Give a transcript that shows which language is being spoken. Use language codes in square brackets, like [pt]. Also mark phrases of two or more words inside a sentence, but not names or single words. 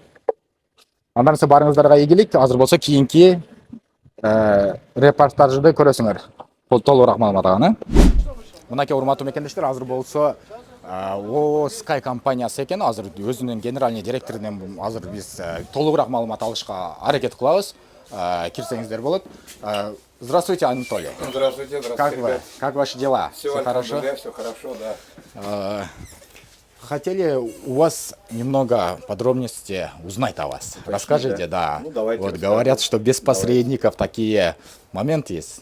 [ky] Андан соң барыңыздарга ийгилик. Азыр болсо кийинки репортажды көрөсүңөр. Толугураак маалымат алган. Мынакей урматтуу мекендештер, азыр болсо ООО Sky компаниясы экен. Азыр өзүнүн генеральный директорунан азыр биз толугураак маалымат алышка аракет кылабыз. Кирсеңиздер болот. [ru] Здравствуйте, Анатолий. Здравствуйте, Как вы? ребят. Как ваши дела? Все хорошо? Да, все хорошо, да. Хотели у вас немного подробностей узнать о вас. Расскажите, да. Ну, давайте Вот расскажем. говорят, что без посредников такие моменты есть.